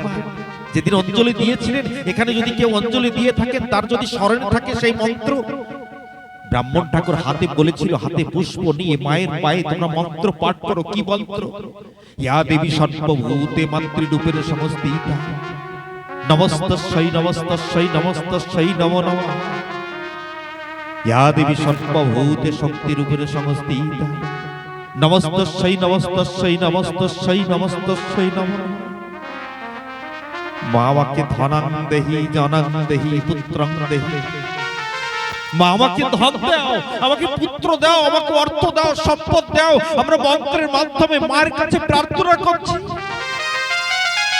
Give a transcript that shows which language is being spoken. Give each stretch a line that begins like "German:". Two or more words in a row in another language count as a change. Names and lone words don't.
Bangla: যেদিন অঞ্জলি দিয়েছিলেন, এখানে যদি কেউ অঞ্জলি দিয়ে থাকেন, তার যদি স্মরণ থাকে সেই মন্ত্র, ব্রাহ্মণ ঠাকুর হাতে বলেছিল, হাতে পুষ্প নিয়ে মায়ের পায়ে তোমরা মন্ত্র পাঠ করো। কি মন্ত্র?
Sanskrit: ইয়া দেবী সর্বভূতে মাতৃরূপের সমস্তিতা, নমস্তস্যৈ নমস্তস্যৈ নমস্তস্যৈ নমো নমঃ। ইয়া দেবী সর্বভূতে শক্তিরূপের সমস্তিতা, নমস্তস্যৈ নমস্তস্যৈ নমস্তস্যৈ নমস্তস্যৈ নমো নমঃ।
Bangla: মা আমাকে
Sanskrit: ধনং দেহি, জনং দেহি, পুত্রং দেহি।
Bangla: মা আমাকে ধন দাও, আমাকে পুত্র দাও, আমাকে অর্থ দাও, সম্পদ দাও। আমরা মন্ত্রের মাধ্যমে মায়ের কাছে প্রার্থনা করছি।